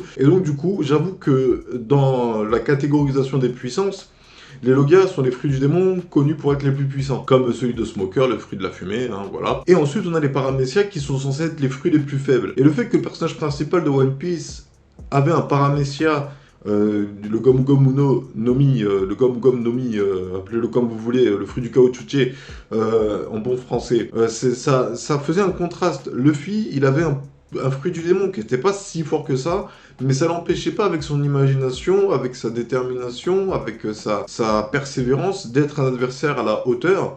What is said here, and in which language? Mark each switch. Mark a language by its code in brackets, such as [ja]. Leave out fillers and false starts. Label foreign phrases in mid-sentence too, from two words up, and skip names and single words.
[fr] Et donc, du coup, j'avoue que dans la catégorisation des puissances, les Logias sont les fruits du démon connus pour être les plus puissants, comme celui de Smoker, le fruit de la fumée, hein, voilà. Et ensuite, on a les Paramecia qui sont censés être les fruits les plus faibles. Et le fait que le personnage principal de One Piece avait un Paramecia, le Gomu Gomu no Mi, le Gomu Gomu no Mi, appelez-le comme vous voulez, le fruit du caoutchoutier, en bon français, ça faisait un contraste. Luffy, il avait un fruit du démon qui n'était pas si fort que ça, mais ça l'empêchait pas, avec son imagination, avec sa détermination, avec sa persévérance, d'être un adversaire à la hauteur.